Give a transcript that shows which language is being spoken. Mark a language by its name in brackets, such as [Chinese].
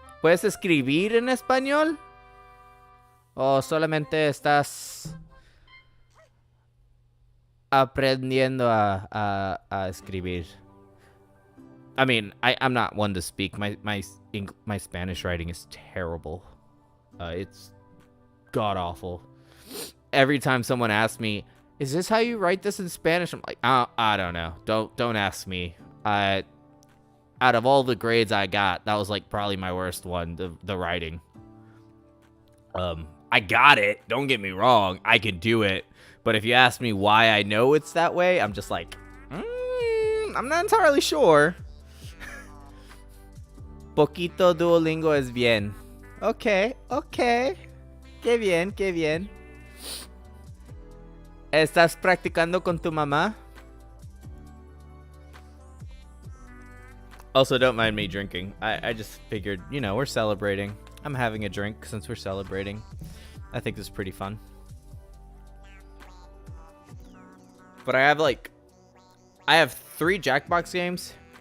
[Spanish] ¿Puedes escribir en español? ¿O solamente estás aprendiendo a escribir? [English] I mean, I'm not one to speak. My Spanish writing is terrible. It's god-awful. Every time someone asks me, is this how you write this in Spanish? I'm like, I don't know. Don't ask me. Out of all the grades I got, that was like probably my worst one, the writing. I got it. Don't get me wrong. I can do it. But if you ask me why I know it's that way, I'm just like, I'm not entirely sure. [Spanish] Poquito Duolingo es bien. Okay. Qué bien. ¿Estás practicando con tu mamá? [English] Also, don't mind me drinking. I just figured, we're celebrating. I'm having a drink since we're celebrating. I think this is pretty fun. But I have 3 Jackbox games.